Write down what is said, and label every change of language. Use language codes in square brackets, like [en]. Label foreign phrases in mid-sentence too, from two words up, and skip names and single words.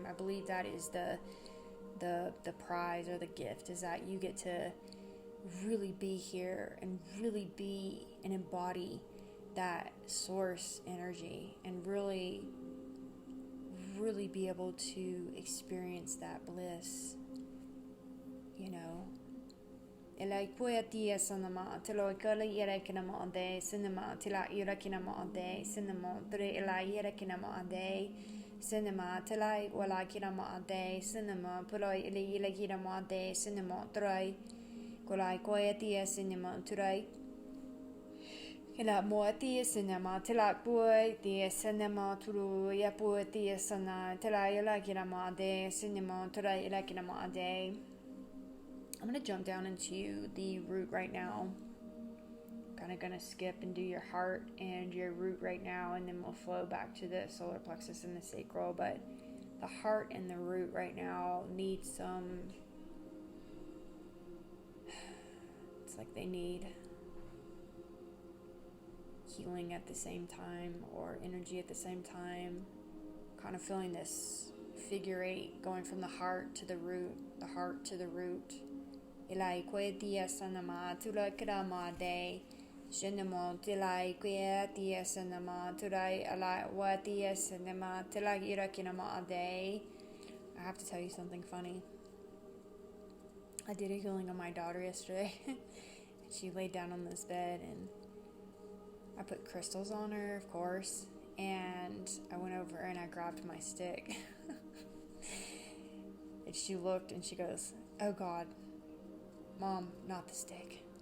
[en] I believe that is the prize or the gift, is that you get to really be here and really be and embody that source energy, and really be able to experience that bliss, Like poetia sanama, telo kala yera kinama ade, cinema, tila yera kinama ade, cinema, tre ela yera kinama ade, cinema, tila wala kinama ade, cinema, puloi ili yela kinama ade, cinema, trai, kolai poetia cinema, trai. Ila moatia cinema, tila poetia cinema, turu ya poetia sana, tila yela kinama ade, cinema, trai ela kinama ade. I'm going to jump down into the root right now. Kind of going to skip and do your heart and your root right now, and then we'll flow back to the solar plexus and the sacral. But the heart and the root right now need some, it's like they need healing at the same time, or energy at the same time. Kind of feeling this figure eight going from the heart to the root, the heart to the root. Ilai kwe dia sanama tula kirama de shenamo tilai kwe dia sanama tulai alai wa dia sanama tilai irakinama de. I have to tell you something funny. I did a healing on my daughter yesterday. She laid down on this bed, and I put crystals on her, of course, and I went over and I grabbed my stick. And she looked and she goes, "Oh God, Mom, not the stick."